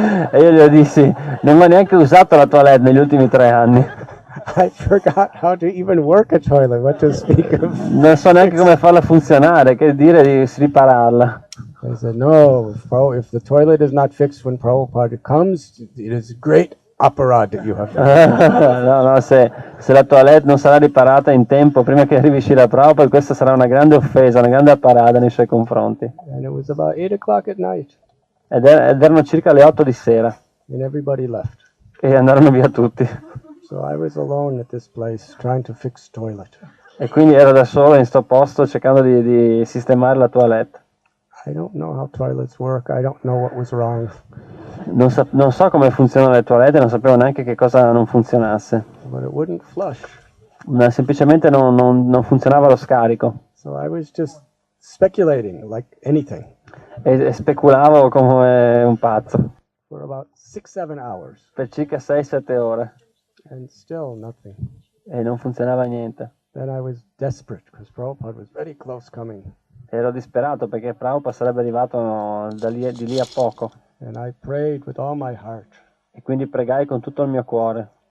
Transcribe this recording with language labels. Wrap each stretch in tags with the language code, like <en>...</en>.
<it>E io gli dissi, non ho neanche usato la toilette negli ultimi 3 anni.</it> <en>I forgot how to even work a toilet, what to speak of.</en> <it>Non so neanche come farla funzionare, che dire di ripararla.</it> <en>I said, no, if the toilet is not fixed when Prabhupada comes, it is great aparad that you have done.</en> <it>No, se la toilette non sarà riparata in tempo prima che arrivi Srila Prabhupada, questa sarà una grande offesa, una grande parada nei suoi confronti.</it> <en>And it was about 8 o'clock at night,</en> <it>Ed erano circa le 8 di sera</it> <en>and everybody left.</en> <it>e andarono via tutti.</it> <en>So I was alone at this place trying to fix toilet.</en> <it>E quindi ero da solo in sto posto cercando di sistemare la toilette.</it> <en>I don't know how toilets work. I don't know what was wrong.</en> <it>Non so come funzionano le toilette, non sapevo neanche che cosa non funzionasse.</it> <en>But it wouldn't flush.</en> <it>semplicemente non funzionava lo scarico.</it> <en>So I was just speculating like anything</en> <it>E speculavo come un pazzo</it> <en>for about 6-7 hours,</en> <it>per circa 6-7 ore</it> <en>and still nothing.</en> <it>e non funzionava niente.</it> <en>Then I was desperate because Prabhupada was very close coming.</en> <it>Ero disperato perché Prabhupada sarebbe arrivato di lì a poco</it> <en>And I prayed with all my heart,</en> <it>e quindi pregai con tutto il mio cuore.</it>